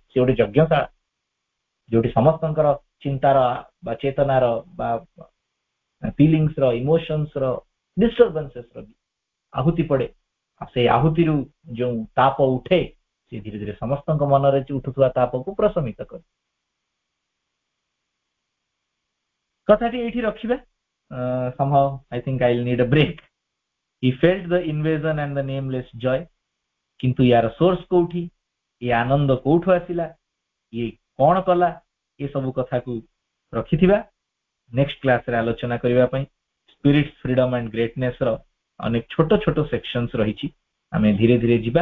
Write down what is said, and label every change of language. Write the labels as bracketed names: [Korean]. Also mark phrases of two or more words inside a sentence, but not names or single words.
[Odia] ସେ ଗୋଟେ ଯଜ୍ଞଶାଳା ଯୋଉଠି ସମସ୍ତଙ୍କର ଚିନ୍ତାର ବା ଚେତନାର ବା ଫିଲିଂସ ର, ଇମୋସନ୍ସ ର, ଡିଷ୍ଟର୍ବାନ୍ସେସ ର ଆହୁତି ପଡେ। ଆଉ ସେଇ ଆହୁତିରୁ ଯୋଉ ତାପ ଉଠେ ସେ ଧୀରେ ଧୀରେ ସମସ୍ତଙ୍କ ମନରେ ଉଠୁଥିବା ତାପକୁ ପ୍ରଶମିତ କରେ। କଥାଟି ଏଇଠି ରଖିବା। [English] somehow I think I'll need a break. He felt the invasion and the nameless joy. [Odia] କିନ୍ତୁ ୟାର ସୋର୍ସ କୋଉଠି, ଏ ଆନନ୍ଦ କୋଉଠୁ ଆସିଲା, ଇଏ କଣ କଲା, ଏ ସବୁ କଥାକୁ ରଖିଥିବା [English] next classରେ [Odia] ଆଲୋଚନା କରିବା ପାଇଁ। ସ୍ପିରିଟ ଫ୍ରିଡମ ଆଣ୍ଡ ଗ୍ରେଟନେସ ର ଅନେକ ଛୋଟ ଛୋଟ ସେକ୍ସନ୍ସ ରହିଛି, ଆମେ ଧୀରେ ଧୀରେ ଯିବା।